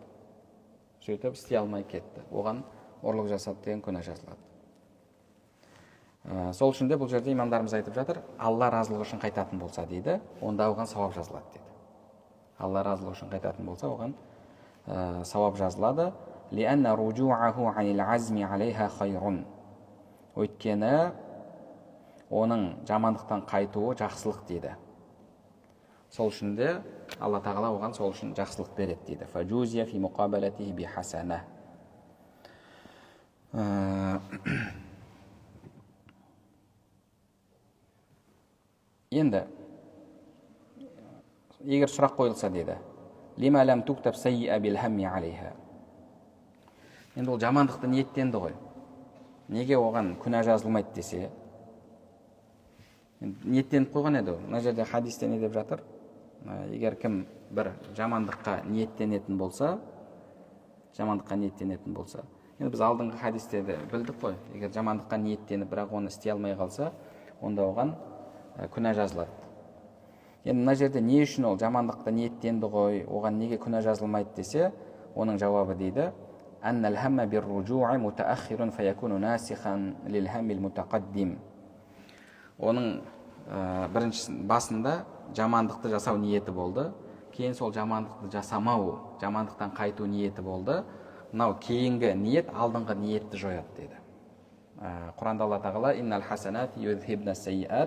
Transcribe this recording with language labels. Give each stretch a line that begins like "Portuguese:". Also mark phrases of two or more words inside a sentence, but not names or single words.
Kazakh: Сөйтіп істей алмай кетті. Оған ұрлық жасады деген күнә жазылады. Сол үшін де бұл жерде имамдарымыз айтып жатыр: Алла разылығы үшін қайтатын болса дейді, онда оған сауап жазылады дейді. Алла разылығы үшін қайтатын болса, оған сауап жазылады.
Arabic: لأن رجوعه عن العزم عليها خير.
Kazakh: Өйткені оның жамандықтан қайтуы жақсылық дейді. Сол үшін де Алла тағала оған сол үшін жақсылық береді дейді.
Arabic: فَجُوزِيَ فِي مُقَابَلَتِهِ بِحَسَنَةٍ.
Kazakh: Енді егер сұрақ қойылса дейді:
Arabic: لِمَا لَمْ تُكْتَبْ سَيِّئَ بِالْهَمِّ عَلَيْهَا.
Kazakh: Енді ол жамандықты ниеттенді ғой. Неге оған күнә жазылмайды десе? Ниеттеніп қойған еді. Мына жерде хадисте не деп жатыр? Егер кім бір жамандыққа ниеттенетін болса, енді біз алдыңғы хадисте де білдік қой. Егер жамандыққа ниеттеніп, бірақ оны істей алмай қалса, онда оған күнә жазылады. Енді мына жерде не үшін ол жамандыққа ниеттенді ғой, оған неге күнә жазылмайды десе, оның жауабы дейді:
Arabic: أن الهم بالرجوع متأخر فيكون ناسخا للهم المتقدم.
Kazakh: Оның бірінші басында жамандықты жасау ниеті болды, кейін сол жамандықты жасамау, жамандықтан қайту ниеті болды. Мынау кейінгі ниет алдыңғы ниетті жояды дейді. Құранда Алла тағала:
Arabic: «إن الحسنات يذهبن السيئات».